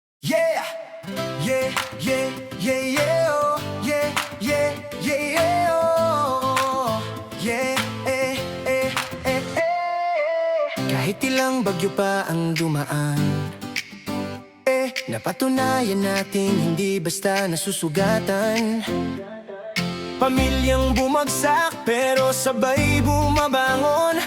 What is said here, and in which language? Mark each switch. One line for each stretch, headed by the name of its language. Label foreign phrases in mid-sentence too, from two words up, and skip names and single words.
English: Yeah, yeah, yeah, yeah, yeah, oh, yeah, yeah, yeah, yeah, oh, yeah,
Filipino: Kahit ilang bagyo pa ang dumaan, napatunayan natin hindi basta nasusugatan. Pamilyang bumagsak pero sabay bumabangon.